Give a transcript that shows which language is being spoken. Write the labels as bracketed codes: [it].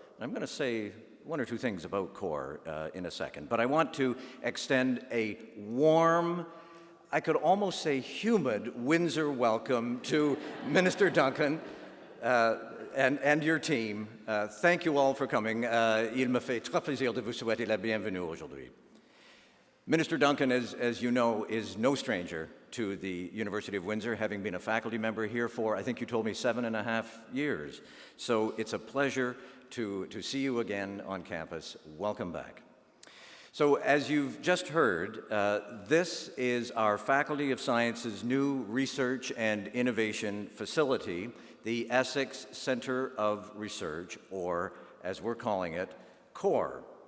[en] I'm going to say one or two things about CORE in a second, but I want to extend a warm, I could almost say humid Windsor welcome to Minister Duncan and your team. Thank you all for coming. [fr] Il me fait très plaisir de vous souhaiter la bienvenue aujourd'hui. [en] Minister Duncan, as you know, is no stranger to the University of Windsor, having been a faculty member here for, I think you told me, 7.5 years. So it's a pleasure to see you again on campus. Welcome back. So as you've just heard, this is our Faculty of Science's new research and innovation facility, the Essex Center of Research, or as we're calling it, CORE.